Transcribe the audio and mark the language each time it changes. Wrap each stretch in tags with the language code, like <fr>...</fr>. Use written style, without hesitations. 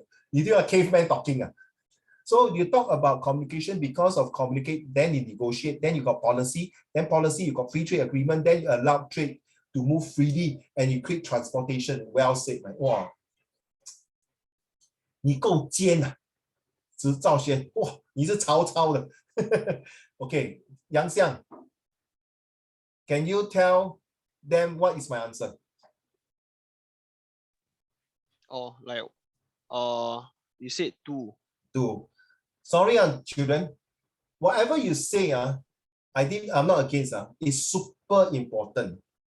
<zh>你就要</zh> <en>caveman talking 啊？So you talk about communication because of communicate, then you negotiate, then you got policy, then policy you got free trade agreement, then you allow trade to move freely, and you create transportation. Well said, man.</en> <zh>哇，你够尖啊，赵轩，哇，你是曹操的。</zh> <en>Okay, Yang Xiang, can you tell them what is my answer? Oh, like you said 2. Sorry, children. Whatever you say, I'm not against. It's super important.</en>